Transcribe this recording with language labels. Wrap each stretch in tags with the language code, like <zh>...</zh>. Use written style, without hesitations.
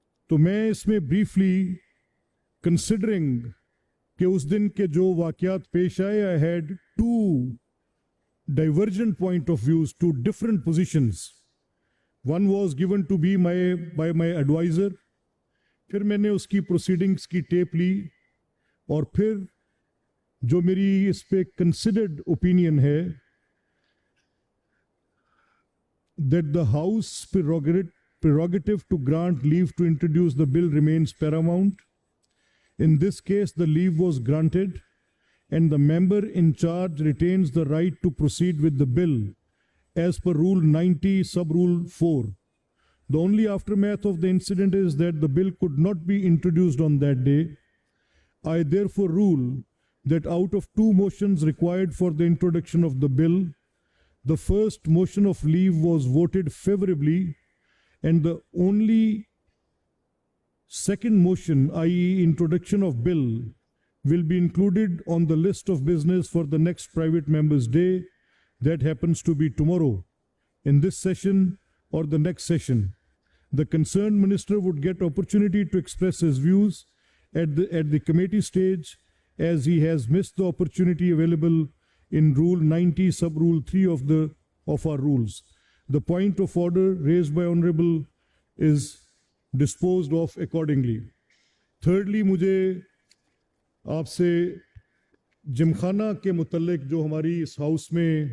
<ur>تو میں اس میں بریفلی کنسیڈرنگ کہ اس دن کے جو واقعات پیش آئے</ur> <en>I had two divergent point of views, two different positions. One was given to be by my advisor.</en> <ur>پھر میں نے اس کی پروسیڈنگز کی ٹیپ لی اور پھر جو میری اس پہ کنسیڈرڈ اوپینین ہے</ur> <en>that the House prerogative to grant leave to introduce the bill remains paramount. In this case, the leave was granted and the member in charge retains the right to proceed with the bill as per Rule 90, Sub-Rule 4. The only aftermath of the incident is that the bill could not be introduced on that day. I therefore rule that out of two motions required for the introduction of the bill, the first motion of leave was voted favorably and the only second motion, i.e. introduction of bill, will be included on the list of business for the next private members' day, that happens to be tomorrow, in this session or the next session. The concerned minister would get opportunity to express his views at the committee stage, as he has missed the opportunity available in Rule 90, Sub-Rule 3 of our rules. The point of order raised by Honorable is disposed of accordingly.</en> <ur>Thirdly, مجھے آپ سے جم خانہ کے متعلق جو ہماری اس house میں</ur>